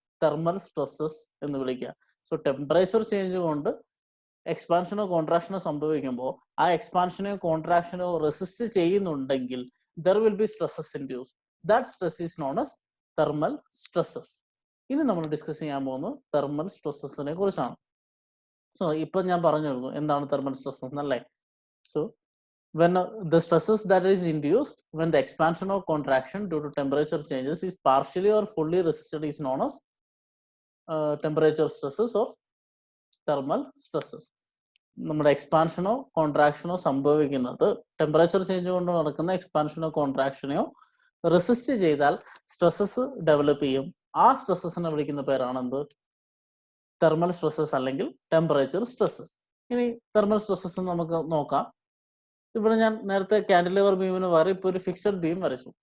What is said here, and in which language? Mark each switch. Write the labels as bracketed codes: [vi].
[ml] Thermal stresses എന്ന് വിളിക്കുക. So temperature change കൊണ്ട് എക്സ്പാൻഷനോ കോൺട്രാക്ഷനോ സംഭവിക്കുമ്പോൾ ആ എക്സ്പാൻഷനോ കോൺട്രാക്ഷനോ റെസിസ്റ്റ് ചെയ്യുന്നുണ്ടെങ്കിൽ [en] There will be stresses induced. That stress is known as thermal stresses. [ml] ഇനി നമ്മൾ ഡിസ്കസ് ചെയ്യാൻ പോകുന്നത് തെർമൽ സ്ട്രെസ്സസിനെ കുറിച്ചാണ്. സോ ഇപ്പൊ ഞാൻ പറഞ്ഞിരുന്നു എന്താണ് തെർമൽ സ്ട്രെസ് എന്നല്ലേ. [en] So when the stresses that is induced when the expansion or contraction due to temperature changes is partially or fully resisted is known as temperature stresses or thermal stresses. [ml] നമ്മുടെ എക്സ്പാൻഷനോ കോൺട്രാക്ഷനോ സംഭവിക്കുന്നത് temperature change കൊണ്ട് നടക്കുന്ന എക്സ്പാൻഷനോ കോൺട്രാക്ഷനെയോ resist ചെയ്താൽ stresses develop ചെയ്യും. ആ സ്ട്രെസ്സസിനെ വിളിക്കുന്ന പേരാണ് എന്ത്? തെർമൽ സ്ട്രെസ്സസ് അല്ലെങ്കിൽ ടെമ്പറേച്ചർ സ്ട്രെസ്സസ്. ഇനി തെർമൽ സ്ട്രെസ്സസ് നമുക്ക് നോക്കാം. ഇവിടെ ഞാൻ നേരത്തെ കാൻഡിലിവർ ബീമിന് പകരം ഇപ്പോൾ ഒരു ഫിക്സഡ് ബീം വരച്ചു.